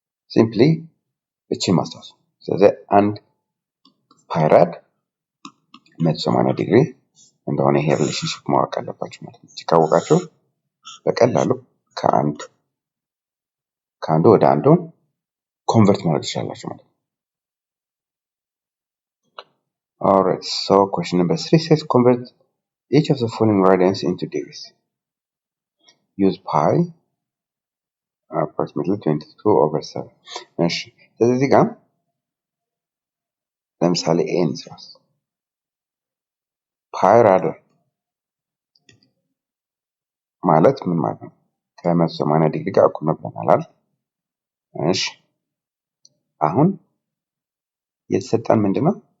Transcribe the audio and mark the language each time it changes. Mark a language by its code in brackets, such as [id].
[am] ሲምፕሊ እቺን ማስታወስ። ስለዚህ አንድ ፓይ ራድ 180 ዲግሪ እንደሆነ ይሄ ሪሌሽንሺፕ ማወቅ አለባችሁ ማለት ነው። ካወቃችሁ በቀላሉ ከአንዱ ወደ አንዱ ኮንቨርት ማድረግ ትችላላችሁ ማለት ነው። [en] Alright, so question number 3 says convert each of the following radians into degrees. Use pi approximately 22 over 7. [am] እሺ ስለዚህ ጋር ለምሳሌ a እንስራስ ፓይ ራድ ማለት ምን ማለት ነው? ከ180 ዲግሪ ጋር እኩል ነው ብለናል። እሺ አሁን የተሰጠን ምንድነው?